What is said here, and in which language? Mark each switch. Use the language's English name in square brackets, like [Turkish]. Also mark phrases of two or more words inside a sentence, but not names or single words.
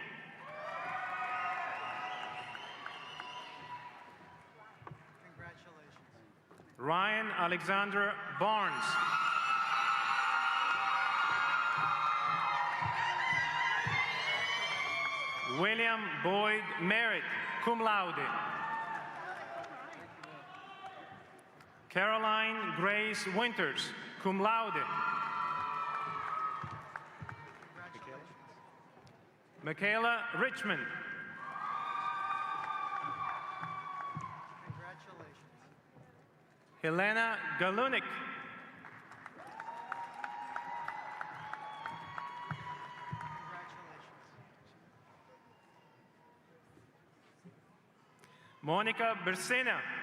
[English] Ryan Alexander Barnes. William Boyd Merritt, [Latin] cum laude. [English] Caroline Grace Winters, [Latin] cum laude. [English] Michaela Richmond. Helena Galunik. Monica Bersina.